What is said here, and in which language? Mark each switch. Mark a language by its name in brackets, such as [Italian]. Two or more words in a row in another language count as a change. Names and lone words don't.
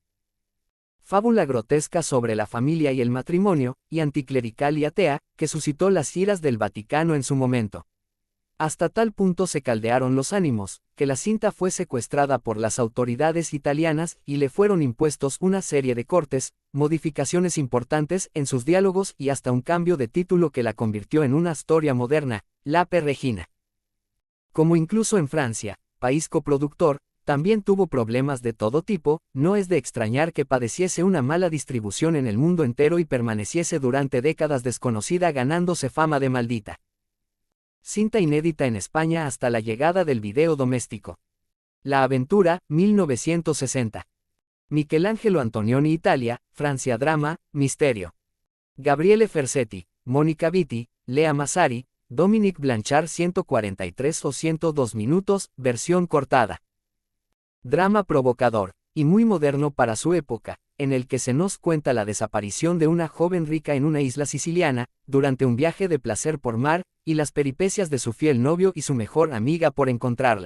[Spanish] Fábula grotesca sobre la familia y el matrimonio, y anticlerical y atea, que suscitó las iras del Vaticano en su momento. Hasta tal punto se caldearon los ánimos, que la cinta fue secuestrada por las autoridades italianas y le fueron impuestos una serie de cortes, modificaciones importantes en sus diálogos y hasta un cambio de título que la convirtió en una storia moderna, L'Ape Regina. Como incluso en Francia, país coproductor, también tuvo problemas de todo tipo, no es de extrañar que padeciese una mala distribución en el mundo entero y permaneciese durante décadas desconocida, ganándose fama de maldita. Cinta inédita en España hasta la llegada del video doméstico. La aventura, 1960. Michelangelo Antonioni, Italia, Francia, drama, misterio. Gabriele Ferzetti, Mónica Vitti, Lea Massari, Dominique Blanchard, 143 o 102 minutos, versión cortada. Drama provocador, y muy moderno para su época, en el que se nos cuenta la desaparición de una joven rica en una isla siciliana, durante un viaje de placer por mar, y las peripecias de su fiel novio y su mejor amiga por encontrarla.